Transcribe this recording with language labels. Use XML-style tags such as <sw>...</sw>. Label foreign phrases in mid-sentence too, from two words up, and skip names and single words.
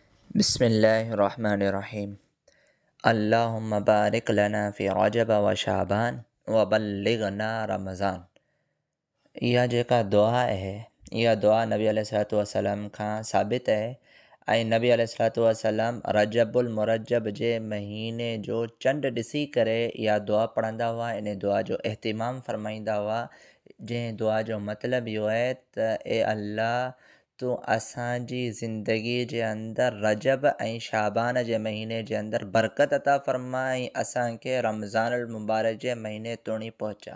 <ar>بسم الله الرحمن الرحيم. اللهم بارك لنا في رجب وشعبان وبلغنا رمضان.</ar> <sd>इहा जेका दुआ आहे, इहा दुआ नबी</sd> <ar>عليه الصلاة والسلام</ar> <sd>खां साबित आहे ऐं नबी</sd> <ar>عليه الصلاة والسلام</ar> <sd>रजबुल मुरज्जब जे महीने जो चंड ॾिसी करे इहा दुआ पढ़ंदा हुआ। इन दुआ जो एहतिमाम फ़रमाईंदा हुआ, जंहिं दुआ जो मतिलबु इहो आहे त ए अल्लाह, तूं असांजी ज़िंदगी जे अंदरि रजब ऐं शाबान जे महीने जे अंदरि बरकत अता फ़रमा ऐं असांखे रमज़ानुल मुबारक जे महीने ताईं पहुचा।</sd>